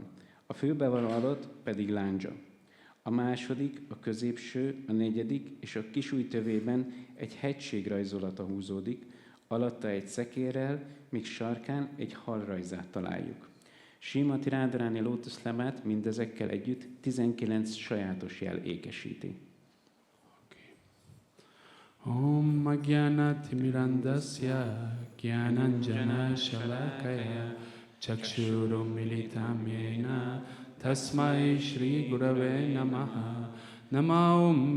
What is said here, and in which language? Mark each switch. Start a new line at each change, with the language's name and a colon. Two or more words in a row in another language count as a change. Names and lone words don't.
Hungarian: A fülbevaló alatt pedig lándzsa. A második, a középső, a negyedik és a kisujj tövében egy hegység rajzolata húzódik, alatta egy szekérrel, míg sarkán egy hal rajzát találjuk. Srimati Radharani lótuszlábát mindezekkel együtt 19 sajátos jel ékesíti.
Sanskrit: ॐ अज्ञानति मिरान्धस्य ज्ञानाञ्जन शलाकया चक्षुरु मीलितं येन तस्मै श्री गुरवे नमः नम ॐ